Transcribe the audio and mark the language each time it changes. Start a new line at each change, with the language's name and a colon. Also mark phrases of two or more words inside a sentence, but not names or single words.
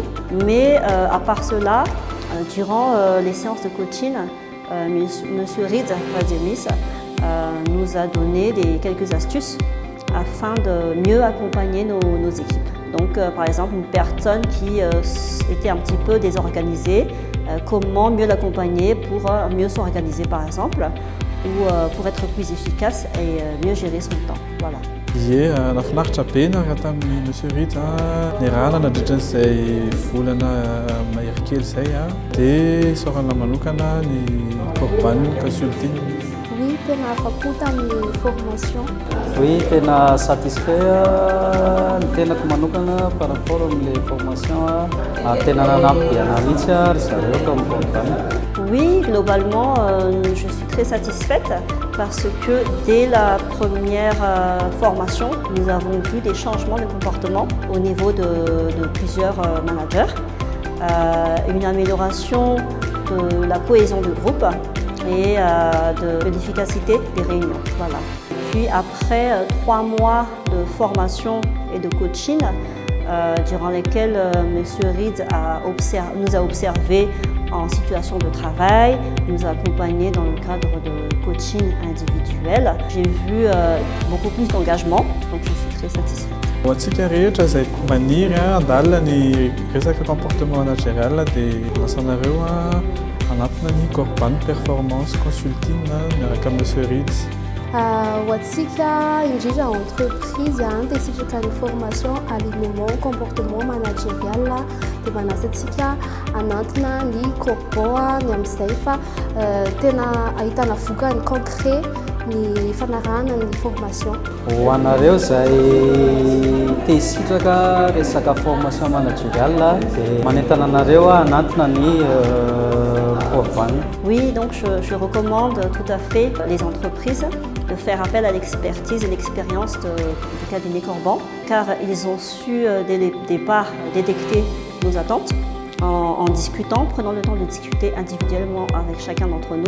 French: Mais à part cela, durant les séances de coaching, Monsieur Riz Rademis nous a donné quelques astuces afin de mieux accompagner nos équipes. Donc, par exemple, une personne qui était un petit peu désorganisée, comment mieux l'accompagner pour mieux s'organiser, par exemple, ou pour être plus efficace et mieux gérer son temps. Voilà.
Malagasy: Ie nafinaritra be niaraka tamin'ny Monsieur Riz niarahana nandritran'izay volana mahery kely izay dia sorana manokana ny Corban Consulting. Oui, tena afapo tamin'ny formation. Oui, tena satisfait ny tenako manokana
French: par rapport
Malagasy: amin'ilay formation tena nanampy dia mihitsy ry zareo tao amin'ny Corban.
French: Oui, globalement, je suis très satisfaite parce que dès la première formation, nous avons vu des changements de comportement au niveau de plusieurs managers, une amélioration de la cohésion de groupe et de l'efficacité des réunions. Voilà. Puis après 3 mois de formation et de coaching, durant lesquels M. Reed nous a observés en situation de travail, nous a accompagnés dans le cadre de coaching individuel. J'ai vu beaucoup plus d'engagement, donc je suis très satisfaite.
Malagasy: Ho antsika rehetra izay maniry handalina ny resaka
French: comportement managérial
Malagasy: dia lasanareo anatina ny Corban Performance Consulting miaraka Monsieur Reed. Ho antsika indrindra entreprise dia sitraka ny
French: formation alignement comportement managérial
Malagasy: dia manasa antsika anatina ny Corban ny amin'izay fa tena ahitana vokany concret ny fanarahana ny formation. Ho anareo izay te hisitraka resaka
French: formation managérial
Malagasy: dia manentana anareo anatina ny Corban.
French: Oui, donc je recommande tout à fait les entreprises de faire appel à l'expertise et l'expérience du cabinet Corban, car ils ont su dès le départ détecter nos attentes en discutant, prenant le temps de discuter individuellement avec chacun d'entre nous.